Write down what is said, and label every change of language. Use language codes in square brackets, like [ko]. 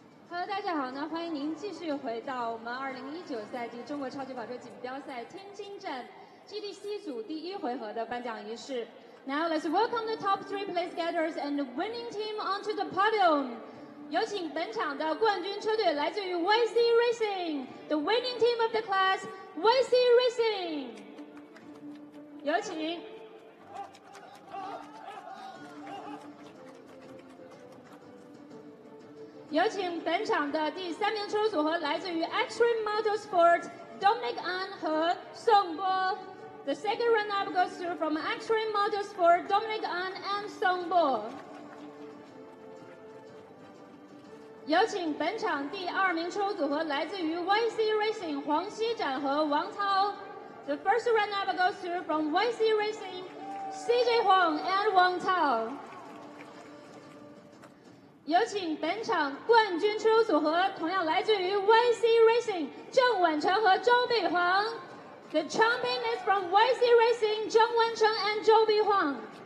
[zh] Hello， 大家好呢，欢迎您继续回到我们2019赛季中国超级跑车锦标赛天津站 GTC 组第1回合的颁奖仪式。 [en] Now let's welcome the top 3 place getters and the winning team onto the podium. [zh] 有请本场的冠军车队来自于 YC Racing, [en] the winning team of the class, YC Racing. [zh] 有请。有请本场的第3名车手组合来自于 Extreme Motorsport Dominic An 和宋波。 [en] The second runner-up goes through from Extreme Motorsport Dominic An and 宋波。 [zh] 有请本场第2名车手组合来自于 YC Racing 黄希展和王涛。 [en] The first runner-up goes through from YC Racing CJ Huang and 王涛。 [zh] 有请本场冠军车手组合，同样来自于 YC Racing 郑婉成和周碧煌。 [en] The champion is from YC Racing 郑婉成 and 周碧煌。